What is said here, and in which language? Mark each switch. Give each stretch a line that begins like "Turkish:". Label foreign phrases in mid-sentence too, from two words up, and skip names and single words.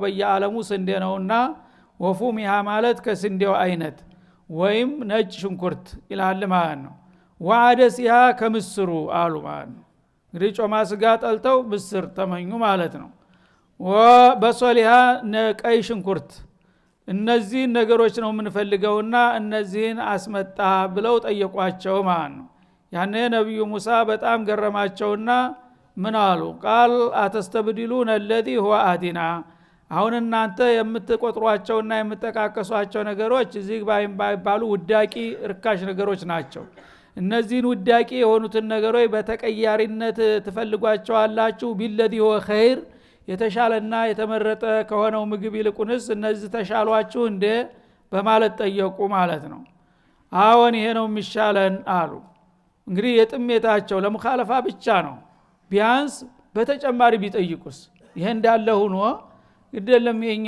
Amharic: በየዓለሙ ስንዴ ነውና ወፉሚሃ ማለት ከስንዴው አይነት ወይም ነጭ ሽንኩርት ይላል ማለት ነው። ወአደሲሃ ከምስሩ አሉ ማለት ነው። እንግዲህ ጮማ ስጋ ጠልተው ምስር ተመኙ ማለት ነው። ወበሶሊሃ ቀይ ሽንኩርት፣ እነዚህ ነገሮች ነው የምንፈልገውና እነዚህን አስመጣ ብለው ጠየቋቸው ማለት ነው። ያኔ ነብዩ ሙሳ በጣም ገረማቸውና ምን አሉ?
Arabic: قال أتستبدلون الذي هو ادنا፣
Amharic: አሁን እናንተ የምትቆጥሯቸውና የምትጠቃቀሷቸው ነገሮች እዚህ ባይባሉ ውዳቂ ርካሽ ነገሮች ናቸው። እነዚህን ውዳቂ የሆኑትን ነገሮች በተቀያሪነት ትፈልጓቸዋላችሁ።
Arabic: بالذي هو خير፣
Amharic: የተሻለና የተመረጠ ከሆነው ምግብ ይልቁንስ እነዚህ ተሻሏችሁ እንደ በማለት ጠየቁ ማለት ነው። አዎን ይሄ ነው የሚሻለን አሉ። እንግዲህ የጥሜታቸው ለሙኻለፋ ብቻ ነው። ቢያንስ በተጨማሪ ቢጠይቁስ ይሄ እንዳለ ሆኖ ግደለም የኛው